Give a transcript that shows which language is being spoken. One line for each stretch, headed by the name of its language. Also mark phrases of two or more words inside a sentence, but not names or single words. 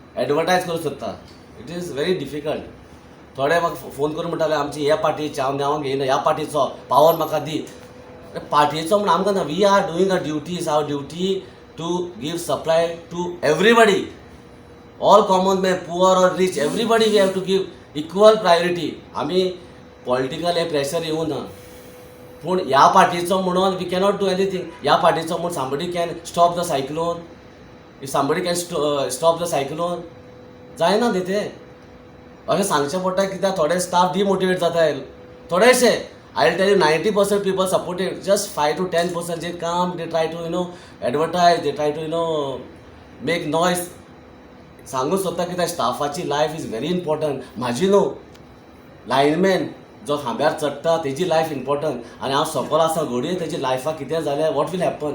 Konkani: एडवर्टायज करूंक सोदता.
English: it is very difficult.
Konkani: थोडे म्हाका फोन करून म्हणटाले आमची ह्या पार्टीचे हांव नांव घेयना, ह्या पार्टीचो पावर म्हाका दी. पार्टीचो म्हण आमकां ना.
English: we are doing a duties, our duty to give supply to everybody, all common man, poor or rich, everybody we have to give equal priority.
Konkani: आमी पॉलिटिकल हे प्रेशर येवं ना. पूण ह्या पार्टीचो म्हणून
English: we cannot do anything.
Konkani: ह्या पार्टीचो म्हणून
English: somebody can stop the cyclone, if somebody can stop the cyclone,
Konkani: जायना न्ही तें. अशें सांगचें पडटा कित्याक थोडे स्टाफ डिमोटिवेट जाताय.
English: थोडेशे I will tell you 90% people supported, just 5 to 10%
Konkani: जे काम,
English: they try to advertise, they try to make noise.
Konkani: सांगूंक सोदता कित्याक स्टाफाची
English: life is very important.
Konkani: म्हाजी न्हू, लायनमॅन जो खांब्यार चडटा तेजी लायफ इम्पॉर्टंट. आनी हांव सकयल आसा घडये तेजी लायफाक कितें जाल्यार
English: what will happen.